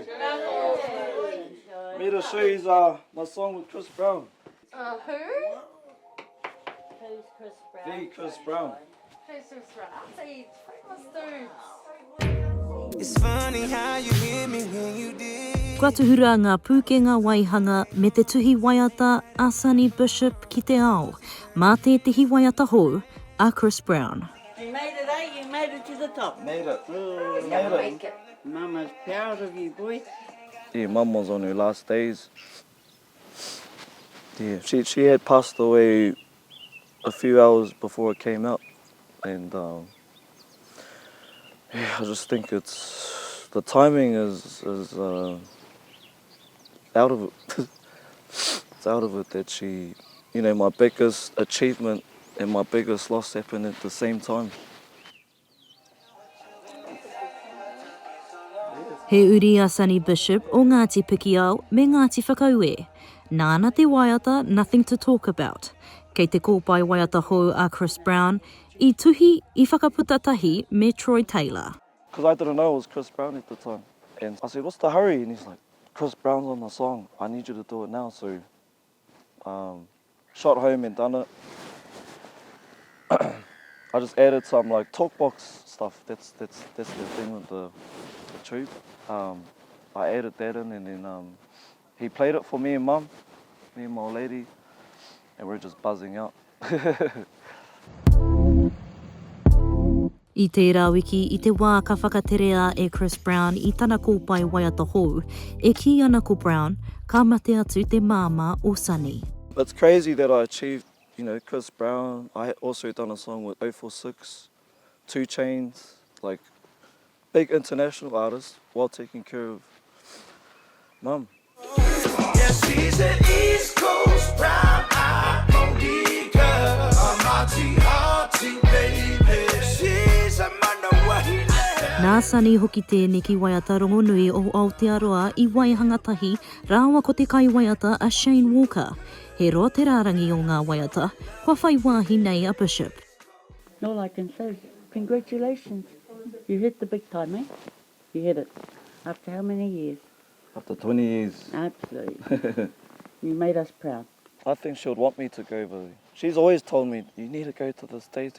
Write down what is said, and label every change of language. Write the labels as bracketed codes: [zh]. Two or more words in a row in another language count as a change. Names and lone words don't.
[en] Me to show you my song with Chris Brown. Who? Who's Chris Brown? The Chris Brown. Who's Chris Brown? See, famous dudes. It's funny how you hear me when you did. [mi] Kua tuhura ngā pūkenga waihanga me te tuhi waiata a Sonny Bishop ki te ao. Mā te tihi waiata hou a Chris Brown. [en] You made it, eh? You made it to the top. Made it. Oh, Made it. Mama's proud of you, boy. Yeah, Mum was on her last days. Yeah, she had passed away a few hours before it came out. And yeah, I just think the timing is out of it. It's out of it that she, you know, my biggest achievement and my biggest loss happened at the same time. [mi] He uri a Sonny Bishop o Ngāti Pikiao me Ngāti Whakaue. Nāna te waiata, [en] nothing to talk about. [mi] Kei te kōpai waiata hou a Chris Brown, I tuhi I whakaputatahi me Troy Taylor. [en] Because I didn't know it was Chris Brown at the time. And I said, what's the hurry? And he's like, Chris Brown's on the song. I need you to do it now. So shot home and done it. I just added some like talkbox stuff. That's the thing with the tube. I added that in and then he played it for me and Mum, me and my old lady, and we're just buzzing out. [mi] I tērā wiki, I te wā ka whakaterea e Chris Brown I tana kōpai waiata hou, e ki ana ko Brown, ka mate atu te māma o Sonny. [en] It's crazy that I achieved, you know, Chris Brown. I had also done a song with 046, 2 Chainz, like big international artists, while taking care of Mum. Yeah, she's an East Coast brown-eyed Monica, a hearty baby. She's a Manawai. [mi] Nā Sonny hoki tēnei ki waiata rongo nui o Aotearoa I waihanga tahi, rāua ko te kai waiata a Shane Walker. He roa te rārangi o ngā waiata, kua whai wāhi nei a Bishop. [en] All I can say is congratulations. You hit the big time, eh? You hit it. After how many years? After 20 years. Absolutely. You made us proud. I think she would want me to go, but she's always told me, you need to go to the States.